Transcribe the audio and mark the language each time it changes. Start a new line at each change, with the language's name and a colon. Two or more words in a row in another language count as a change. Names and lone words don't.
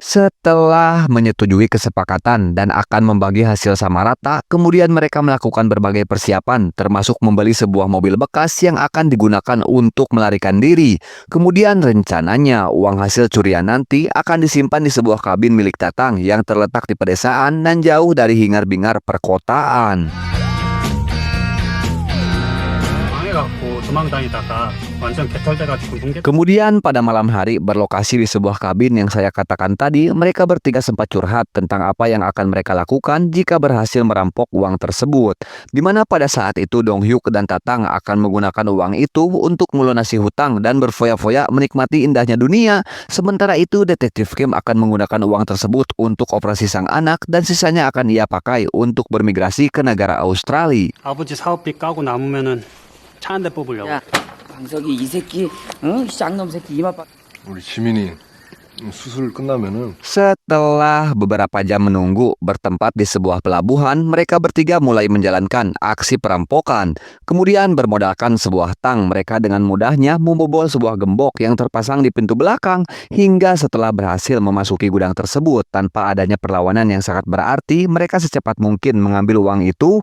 Indonesian: Setelah menyetujui kesepakatan dan akan membagi hasil sama rata, kemudian mereka melakukan berbagai persiapan, termasuk membeli sebuah mobil bekas yang akan digunakan untuk melarikan diri. Kemudian rencananya uang hasil curian nanti akan disimpan di sebuah kabin milik Tatang yang terletak di pedesaan dan jauh dari hingar-bingar perkotaan.
Korean: 망해갖고 도망다니다가 완전 개털돼가지고 뭉개.
Indonesian: Kemudian pada malam hari berlokasi di sebuah kabin yang saya katakan tadi, mereka bertiga sempat curhat tentang apa yang akan mereka lakukan jika berhasil merampok uang tersebut. Di mana pada saat itu Dong Hyuk dan Tatang akan menggunakan uang itu untuk melunasi hutang dan berfoya-foya menikmati indahnya dunia. Sementara itu detektif Kim akan menggunakan uang tersebut untuk operasi sang anak dan sisanya akan ia pakai untuk bermigrasi ke negara Australia.
Korean: 아버지 사업비 까고 남으면은 차 한 대 뽑으려고. 야 광석이 이 새끼 이 쌍놈 새끼 이마 빠 우리 지민이 수술 끝나면은
Indonesian: Setelah beberapa jam menunggu bertempat di sebuah pelabuhan, mereka bertiga mulai menjalankan aksi perampokan. Kemudian bermodalkan sebuah tang, mereka dengan mudahnya membobol sebuah gembok yang terpasang di pintu belakang. Hingga setelah berhasil memasuki gudang tersebut tanpa adanya perlawanan yang sangat berarti, mereka secepat mungkin mengambil uang itu.